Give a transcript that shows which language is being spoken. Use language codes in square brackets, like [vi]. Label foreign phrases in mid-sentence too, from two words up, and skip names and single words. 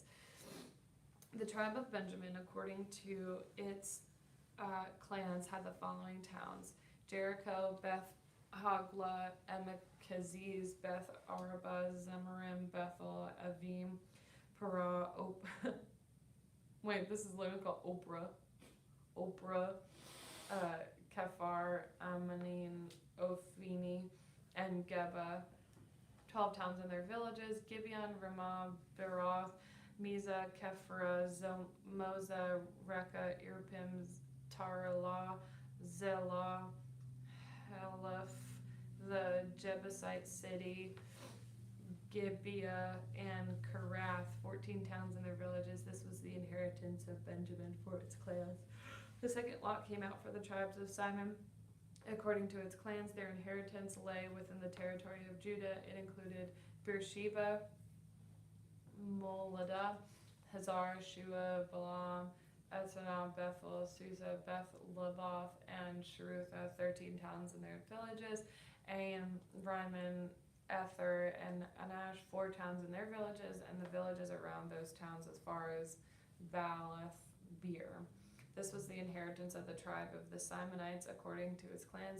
[en] The tribe of Benjamin, according to its clans, had the following towns: Jericho, Beth Hoglah, Emekaziz, Beth Arabah, Zemarim, Bethel, Avim, Parah, wait, this is literally called Oprah, Kephar, Ammanim, Ophini, and Geba. 12 towns and their villages: Gibeon, Ramah, Beroth, Mizah, Kephra, Moza, Reka, Irpim, Taralah, Zelah, Heleph, the Jebusite city, Gibeah, and Karath. 14 towns and their villages. This was the inheritance of Benjamin for its clans. The second lot came out for the tribes of Simon. According to its clans, their inheritance lay within the territory of Judah. It included Beersheba, Moladah, Hazar, Shua, Balaam, Ethanah, Bethel, Susa, Beth Leboth, and Sherutha. 13 towns and their villages. Ain, Ryman, Ether, and Anash. 4 towns and their villages, and the villages around those towns as far as Baalath Beer. This was the inheritance of the tribe of the Simonites according to its clans.